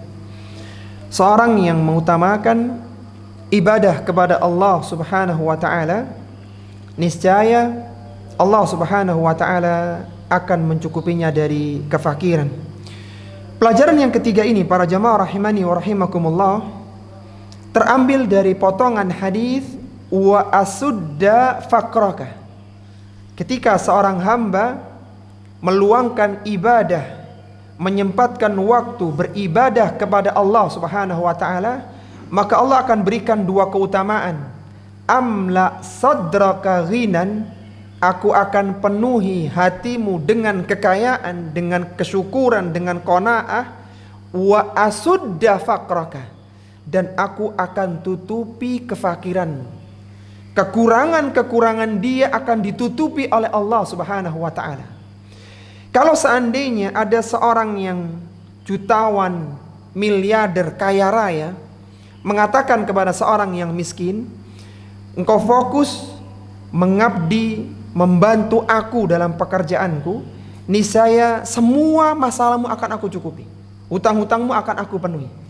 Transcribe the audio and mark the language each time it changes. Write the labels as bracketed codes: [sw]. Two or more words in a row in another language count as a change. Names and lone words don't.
[id] Seorang yang mengutamakan ibadah kepada Allah [ar] سبحانه وتعالى, [id] niscaya Allah [ar] سبحانه وتعالى [id] akan mencukupinya dari kefakiran. Pelajaran yang ketiga ini para jamaah [ar] رحمني ورحمكم الله [id] terambil dari potongan hadis [ar] وأسد فقرك. [id] Ketika seorang hamba meluangkan ibadah, menyempatkan waktu beribadah kepada Allah [ar] سبحانه وتعالى, [id] maka Allah akan berikan dua keutamaan. [ar] أملأ صدرك غنى, [id] aku akan penuhi hatimu dengan kekayaan, dengan kesyukuran, dengan qanaah. [ar] وأسد فقرك, [id] dan aku akan tutupi kefakiran. Kekurangan-kekurangan dia akan ditutupi oleh Allah [ar] سبحانه وتعالى. [id] Kalau seandainya ada seorang yang jutawan, miliarder, kaya raya mengatakan kepada seorang yang miskin, engkau fokus mengabdi, membantu aku dalam pekerjaanku, niscaya semua masalahmu akan aku cukupi, hutang-hutangmu akan aku penuhi.